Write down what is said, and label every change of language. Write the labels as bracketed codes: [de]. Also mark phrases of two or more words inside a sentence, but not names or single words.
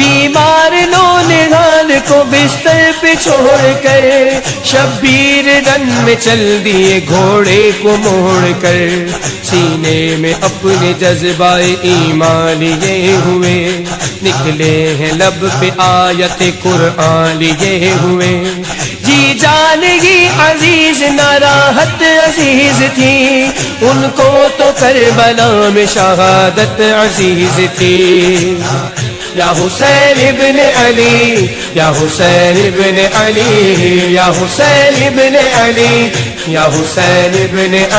[ur] بیمار نونہال کو بستر پہ چھوڑ کر شبیر رن میں چل دیے گھوڑے کو موڑ کر سینے میں اپنے جذبہ ایمان لیے ہوئے نکلے ہیں لب پہ آیت قرآن لیے ہوئے جی جان ہی عزیز ناراحت عزیز تھی ان کو تو کربلا میں شہادت عزیز تھی [ar] یا حسین ابن علی یا حسین ابن علی یا حسین ابن علی یا حسین ابن